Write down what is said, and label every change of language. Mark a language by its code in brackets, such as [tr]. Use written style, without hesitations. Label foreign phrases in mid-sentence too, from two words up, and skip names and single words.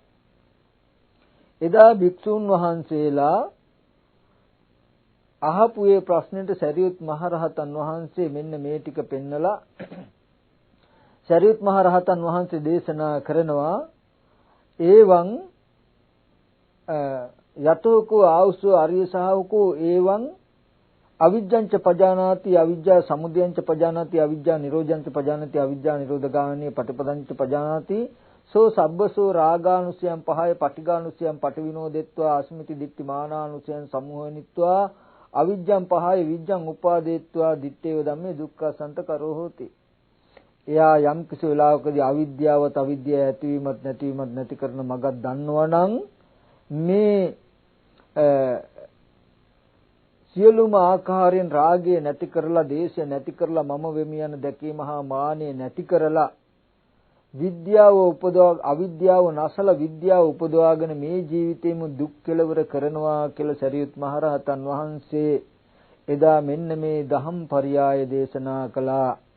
[si] එදා භික්ෂුන් වහන්සේලා අහපු ඒ ප්‍රශ්නෙට සරියුත් මහරහතන් වහන්සේ මෙන්න මේ ටික පෙන්නලා සරියුත් මහරහතන් වහන්සේ දේශනා කරනවා ඒවං [pi] යතෝකෝ ආවුසෝ ආර්ය ශාවකෝ ඒවං අවිජ්ජංච පජානාති අවිජ්ජා සමුදයංච පජානාති අවිජ්ජා නිරෝධංච පජානාති අවිජ්ජා නිරෝධගාමිනී පටිපදංච පජානාති සෝ සබ්බසෝ රාගානුසයං පහය පටිඝානුසයං පටිවිනෝදෙත්වා අස්මිති දිට්ඨි මානානුසයං සමුහනිත්වා අවිජ්ජං පහය විජ්ජං උපාදේත්වා දිත්තේව ධම්මේ දුක්ඛසන්ත කරෝ හෝති. [si] එයා යම් කිසි වෙලාවකදී අවිද්‍යාවත් අවිද්‍යාව ඇතිවීමත් නැතිවීමත් නැති කරන මගක් දන්නවනම් මේ සියලුම ආකාරයෙන් රාගය නැති කරලා දේශය නැති කරලා මම වෙමි යන දැකීම හා මානය නැති කරලා විද්‍යාව උපදවා අවිද්‍යාව නැසලා විද්‍යාව උපදවාගෙන මේ ජීවිතේම දුක් කෙලවර කරනවා කියලා සරියුත් මහරහතන් වහන්සේ එදා මෙන්න මේ දහම් පරියාය දේශනා කළා.